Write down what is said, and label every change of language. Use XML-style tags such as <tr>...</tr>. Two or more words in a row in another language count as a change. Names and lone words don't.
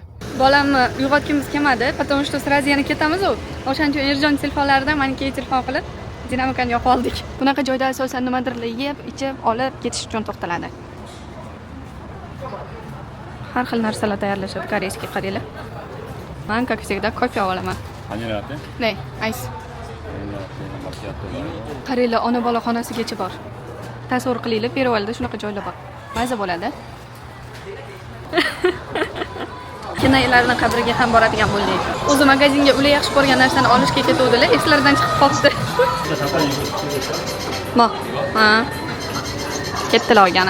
<uz>Bolamni uyg'otgimiz kelmadi,</uz> <ru>потому что сразу</ru> <uz>yana ketamiz-ku. O'shaning uchun Erjon telefonlaridan menikiga telefon qilib, dinamikani yoqib oldik. Bunaqa joyda asosan nimadirlar yeb, ichib, olib ketish uchun to'xtaladi. Har xil narsalar tayyorlashadi, koreyskiy qaranglar. Men,</uz> <ru>как всегда,</ru> <uz>кофе olaman.</uz> <ko>바닐라 라떼? Ne, ice. 바닐라 라떼, 마키아토.</ko> <uz>Qaranglar, ona bola xonasigacha bor. Tasavvur qilinglar, Peruvalda shunaqa joylar bor. Maza bo'ladi. Kinolarning qabriga ham boradigan bo'ldik. O'zi magazinga ular yaxshi ko'rgan narsani olishga ketuvdilar, eslaridan chiqib qoldi. Ha. Ketdilar olgani.</uz>